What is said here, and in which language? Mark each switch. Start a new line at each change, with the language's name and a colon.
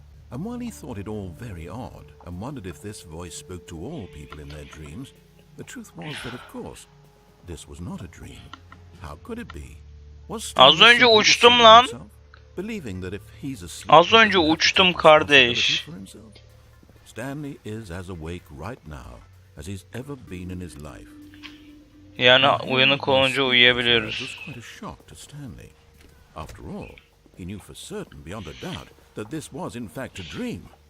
English: And while he thought it all very odd and wondered if this voice spoke to all people in their dreams, the truth was that of course, this was not a dream. How could it be?
Turkish: Az önce uçtum lan.
English: Believing that if he's asleep,
Turkish: Az önce uçtum kardeş.
English: Stanley is as awake right now as he's ever been in his life.
Turkish: Yani uyanık olunca uyuyabiliyoruz.
English: It was quite a shock to Stanley. After all, he knew for certain beyond a doubt that this was in fact a dream.